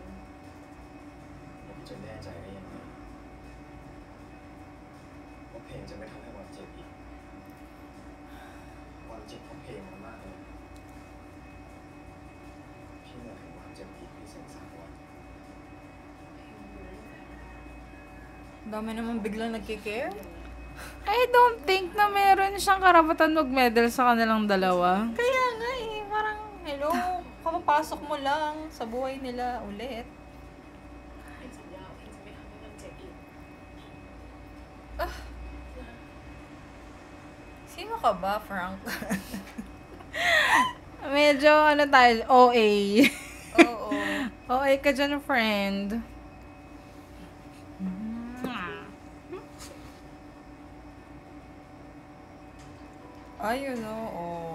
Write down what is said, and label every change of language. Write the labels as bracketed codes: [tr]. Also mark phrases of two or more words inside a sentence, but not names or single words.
[th] แล้วพี่จะแน่ใจได้ยังไงว่าเพลงจะไม่ทำให้วันเจ็บอีกวันเจ็บเพราะเพลงมันมากเลยพี่อยากเห็นวันเจ็บอีกพี่สงสารวัน [tl] Dami naman biglang nagkikare. [en] I don't think [tl] na meron siyang karapatan mag-medal sa kanilang dalawa. Kaya nga eh. Parang, hello, kapapasok mo lang sa buhay nila ulit. [th] เองสัญญาว่าเองจะไม่ทำให้มันเจ็บอีก [tl] Sino ka ba, Frank? Medyo, ano tayo, OA. Oo. OA ka dyan, friend. Ayun, oo.